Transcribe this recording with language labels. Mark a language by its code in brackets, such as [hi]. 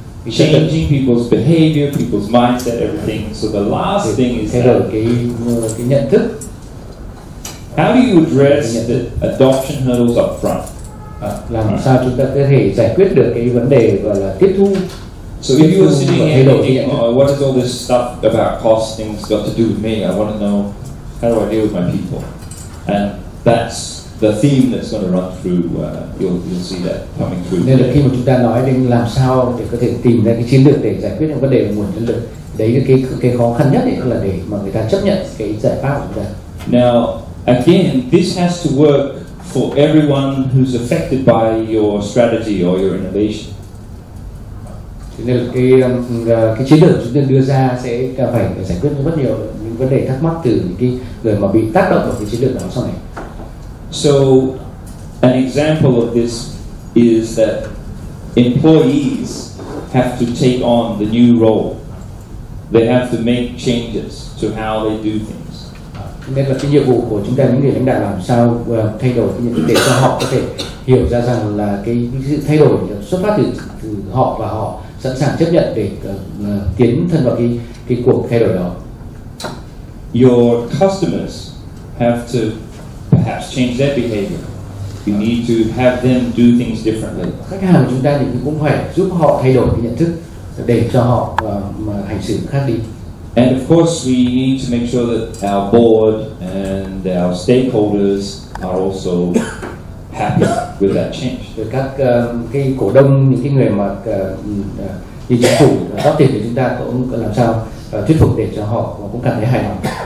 [en] changing people's behavior, people's mindset, everything. So the last thing is [vi] thay đổi cái nhận thức. [en] How do you address the adoption hurdles up front? [vi] Làm sao chúng ta có thể giải quyết được cái vấn đề gọi là tiếp thu. [en] So if you were sitting here thinking, what is all this stuff about costings got to do with me? I want to know, how do I deal with my people? And that's the theme that's going to run through. You'll see that coming through. [vi] Nên là khi mà chúng ta nói đến làm sao để có thể tìm ra cái chiến lược để giải quyết những vấn đề về nguồn nhân lực, đấy là cái khó khăn nhất là để mà người ta chấp nhận cái giải pháp của chúng ta. [en] Now, again, this has to work for everyone who's affected by your strategy or your innovation. [vi] Nên là cái chiến lược chúng ta đưa ra sẽ phải giải quyết rất nhiều những vấn đề thắc mắc từ những cái người mà bị tác động vào cái chiến lược đó sau này. [en] So, an example of this is that employees have to take on the new role. They have to make changes to how they do things. [vi] Nên là cái nhiệm vụ của chúng ta những người lãnh đạo làm sao thay đổi cái nhận thức để cho họ có thể hiểu ra rằng là cái sự thay đổi xuất phát từ họ và họ sẵn sàng chấp nhận để tiến thân vào cái cuộc thay đổi đó. [en] Your customers have to perhaps change their behavior. You need to have them do things differently. [vi] Khách hàng của chúng ta thì cũng phải giúp họ thay đổi cái nhận thức để cho họ mà hành xử khác đi. [en] And of course, we need to make sure that our board and our stakeholders are also happy with that change. [vi] Rồi các cái cổ đông, những cái người mà như chính phủ góp tiền thì chúng ta cũng làm sao thuyết phục để cho họ cũng cảm thấy hài lòng.